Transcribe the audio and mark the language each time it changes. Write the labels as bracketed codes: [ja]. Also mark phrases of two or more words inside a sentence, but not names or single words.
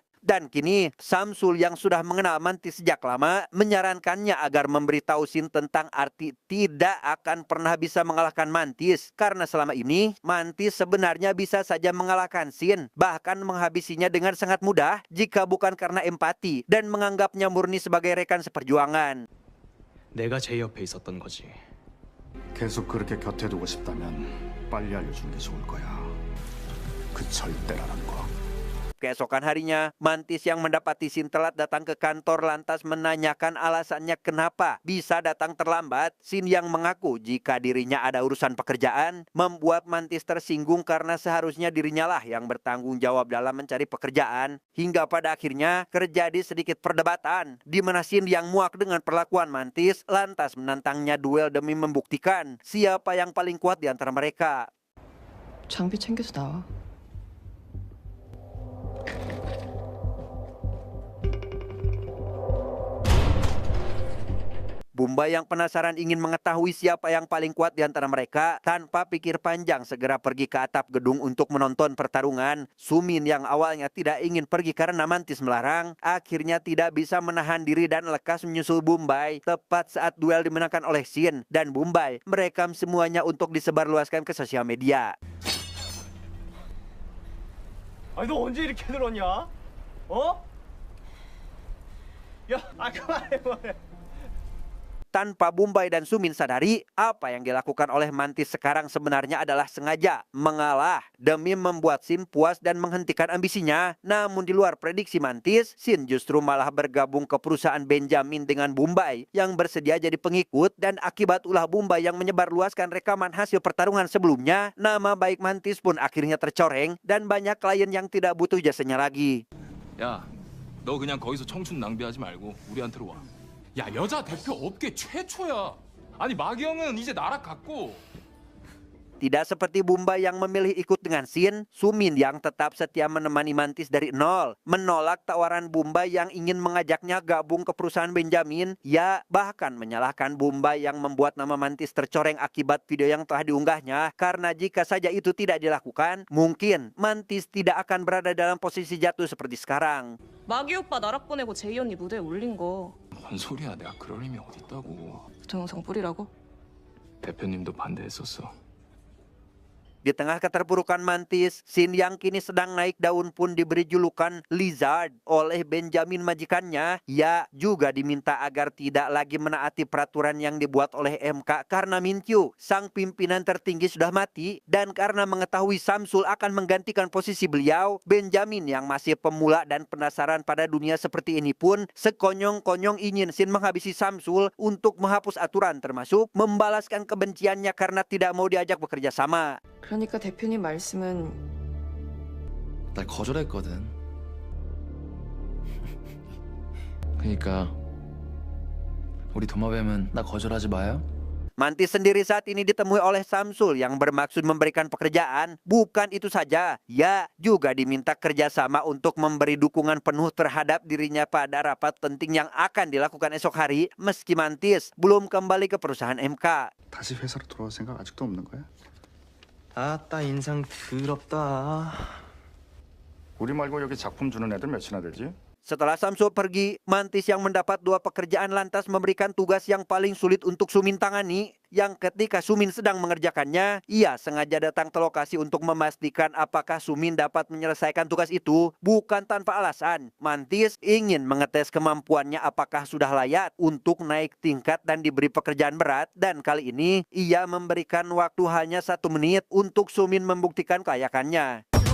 [id] Dan kini Samsul yang sudah mengenal Mantis sejak lama menyarankannya agar memberitahu Sin tentang arti tidak akan pernah bisa mengalahkan Mantis, karena selama ini Mantis sebenarnya bisa saja mengalahkan Sin, bahkan menghabisinya dengan sangat mudah jika bukan karena empati dan menganggapnya murni sebagai rekan seperjuangan. [ko] 내가 제 옆에 있었던 거지. 계속 그렇게 곁에 두고 싶다면 빨리 알려주는 게 좋을 거야. 그 절대라는 거. [id] Keesokan harinya, Mantis yang mendapati Sin telat datang ke kantor lantas menanyakan alasannya kenapa bisa datang terlambat. Sin yang mengaku jika dirinya ada urusan pekerjaan membuat Mantis tersinggung karena seharusnya dirinya lah yang bertanggung jawab dalam mencari pekerjaan. Hingga pada akhirnya terjadi sedikit perdebatan di mana Sin yang muak dengan perlakuan Mantis lantas menantangnya duel demi membuktikan siapa yang paling kuat di antara mereka. [ko] 장비 챙겨서 나와. [id] Bumbai yang penasaran ingin mengetahui siapa yang paling kuat di antara mereka, tanpa pikir panjang segera pergi ke atap gedung untuk menonton pertarungan. Sumin yang awalnya tidak ingin pergi karena Mantis melarang, akhirnya tidak bisa menahan diri dan lekas menyusul Bumbai tepat saat duel dimenangkan oleh Sin, dan Bumbai merekam semuanya untuk disebarluaskan ke sosial media. [ko] 아니 너 언제 이렇게 늘었냐? 어? 야, 그만해. [id] Tanpa Bumbai dan Sumin sadari, apa yang dilakukan oleh Mantis sekarang sebenarnya adalah sengaja mengalah demi membuat Sin puas dan menghentikan ambisinya. Namun di luar prediksi Mantis, Sin justru malah bergabung ke perusahaan Benjamin dengan Bumbai yang bersedia jadi pengikut, dan akibat ulah Bumbai yang menyebarluaskan rekaman hasil pertarungan sebelumnya, nama baik Mantis pun akhirnya tercoreng dan banyak klien yang tidak butuh jasanya lagi. [ko] 야, 너 그냥 거기서 청춘 낭비하지 말고 우리한테로 와. 야, 여자 대표 업계 최초야. 아니, 마기영은 이제 나락갔고. [id] Tidak seperti Bumbai yang memilih ikut dengan Sin, Sumin yang tetap setia menemani Mantis dari nol, menolak tawaran Bumbai yang ingin mengajaknya gabung ke perusahaan Benjamin, ya bahkan menyalahkan Bumbai yang membuat nama Mantis tercoreng akibat video yang telah diunggahnya, karena jika saja itu tidak dilakukan, mungkin Mantis tidak akan berada dalam posisi jatuh seperti sekarang. [ko] 마기 오빠 나락 보내고 제이 언니 무대에 올린 거 뭔 소리야? 내가 그럴 힘이 어딨다고. 동영상 뿌리라고? 대표님도 반대했었어. [id] Di tengah keterpurukan Mantis, Sin yang kini sedang naik daun pun diberi julukan Lizard oleh Benjamin majikannya. Ia juga diminta agar tidak lagi menaati peraturan yang dibuat oleh MK karena Min Kyu, sang pimpinan tertinggi, sudah mati, dan karena mengetahui Samsul akan menggantikan posisi beliau, Benjamin yang masih pemula dan penasaran pada dunia seperti ini pun sekonyong-konyong ingin Sin menghabisi Samsul untuk menghapus aturan, termasuk membalaskan kebenciannya karena tidak mau diajak bekerja sama. [ko] 그러니까 대표님 말씀은 날 거절했거든. 그러니까 우리 도마뱀은 나 거절하지 마요. [id] Mantis sendiri saat ini ditemui oleh Samsul yang bermaksud memberikan pekerjaan. Bukan itu saja, ia juga diminta kerjasama untuk memberi dukungan penuh terhadap dirinya pada rapat penting yang akan dilakukan esok hari, meski Mantis belum kembali ke perusahaan MK. [ko] 다시 회사로 돌아올 생각 아직도 없는 거야? 아따 인상 더럽다. 우리 말고 여기 작품 주는 애들 몇이나 되지? [id] Setelah Samsul pergi, Mantis yang mendapat 2 pekerjaan lantas memberikan tugas yang paling sulit untuk Sumin tangani, yang ketika Sumin sedang mengerjakannya, ia sengaja datang ke lokasi untuk memastikan apakah Sumin dapat menyelesaikan tugas itu. Bukan tanpa alasan, Mantis ingin mengetes kemampuannya apakah sudah layak untuk naik tingkat dan diberi pekerjaan berat, dan kali ini ia memberikan waktu hanya 1 menit untuk Sumin membuktikan kelayakannya.